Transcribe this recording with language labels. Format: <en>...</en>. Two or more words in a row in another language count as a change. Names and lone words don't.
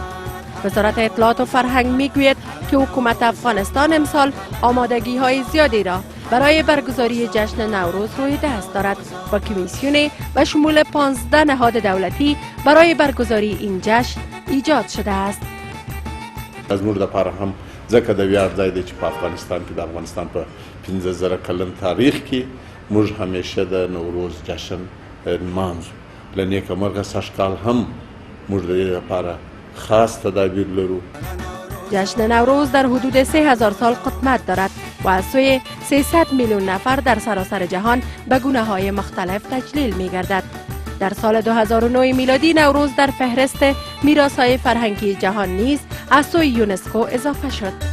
<fa>وزارت اطلاعات و فرهنگ می گوید که حکومت افغانستان امسال آمادگی های زیادی را برای برگزاری جشن نوروز روی دست دارد و کمیسیون به شمول 15 نهاد دولتی برای برگزاری این جشن ایجاد شده است.</fa> <ps>از موږ لپاره هم ځکه د ویاړ ځای دی چې په افغانستان کې د افغانستان په 15,000 کلن تاریخ کې موږ همیشه د نوروز جشن نمانځو. له نیکه مرغه سږکال هم موږ د دې لپاره خاص تدابیر لرو.</ps> <fa>جشن نوروز در حدود 3000 سال قدمت دارد و از سوی 300 میلیون نفر در سراسر جهان به گونه‌های مختلف تجلیل می گردد. در سال 2009 میلادی نوروز در فهرست میراث‌های فرهنگی جهان نیز از سوی یونسکو اضافه شد.</fa>